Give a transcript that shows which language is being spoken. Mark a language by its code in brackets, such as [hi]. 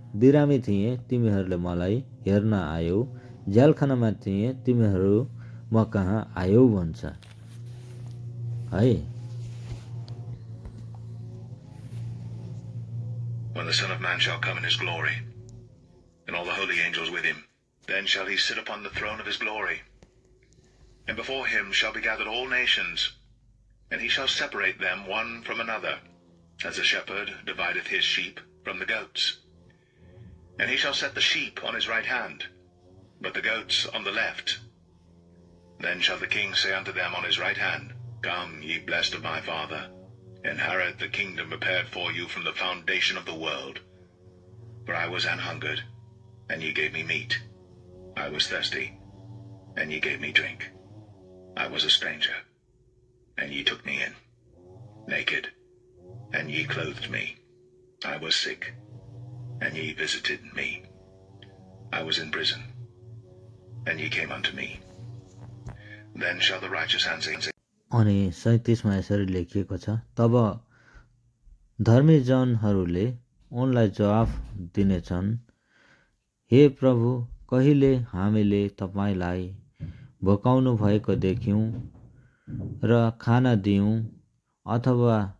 [ne] बिरामी थिएँ तिमीहरूले मलाई हेर्न आयौ। झ्यालखानामा थिएँ तिमीहरू म कहाँ आयौ भन्छ है। [en] When the Son of Man shall come in his glory, and all the holy angels with him, then shall he sit upon the throne of his glory. And before him shall be gathered all nations, and he shall separate them one from another, as a shepherd divideth his sheep from the goats. And he shall set the sheep on his right hand, but the goats on the left. Then shall the king say unto them on his right hand, Come, ye blessed of my Father, inherit the kingdom prepared for you from the foundation of the world. For I was an hungered, and ye gave me meat. I was thirsty, and ye gave me drink. I was a stranger, and ye took me in. Naked, and ye clothed me. I was sick, and ye visited me. I was in prison, and ye came unto me. Then shall the righteous answer. [ne] अनि 37मा यसरी लेखिएको छ, तब धर्मी जनहरूले उनलाई जवाफ दिनेछन्, हे प्रभु, कहिले हामीले तपाईलाई भोकाउनु भएको देख्यौं र खाना दियौं, अथवा